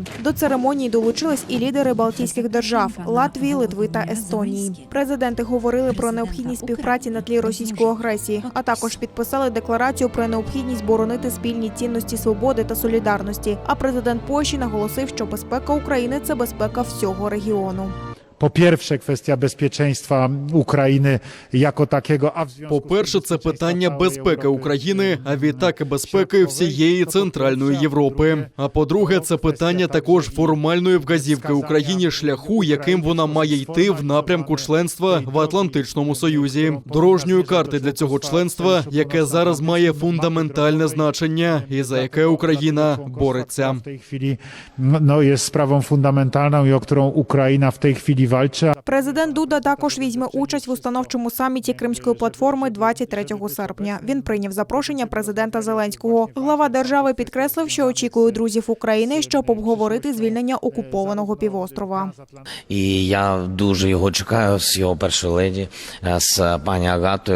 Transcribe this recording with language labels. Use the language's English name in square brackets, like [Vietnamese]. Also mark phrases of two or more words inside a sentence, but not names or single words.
[Ukrainian] До церемонії долучились і лідери Балтійських держав – Латвії, Литви та Естонії. Президенти говорили про необхідність співпраці на тлі російської агресії, а також підписали декларацію про необхідність боронити спільні цінності свободи та солідарності. А президент Польщі наголосив, що безпека України – це безпека всього регіону. [Polish] Po pierwsze, kwestia bezpieczeństwa Ukrainy jako takiego, a w związku [Ukrainian] По-перше, це питання безпеки України, а відтак і безпеки всієї Центральної Європи. А по-друге, це питання також формальної вказівки Україні шляху, яким вона має йти в напрямку членства в Атлантичному Союзі. Дорожньої карти для цього членства, яке зараз має фундаментальне значення і за яке Україна бореться. [Polish] w tej chwili jest sprawą fundamentalną i o którą Ukraina w tej chwili walczy. [Ukrainian] Президент Дуда також візьме участь в установчому саміті Кримської платформи 23 серпня. Він прийняв запрошення президента Зеленського. Глава держави підкреслив, що очікує друзів України, щоб обговорити звільнення окупованого півострова. І я дуже його чекаю з його першої леді, з пані Агатою.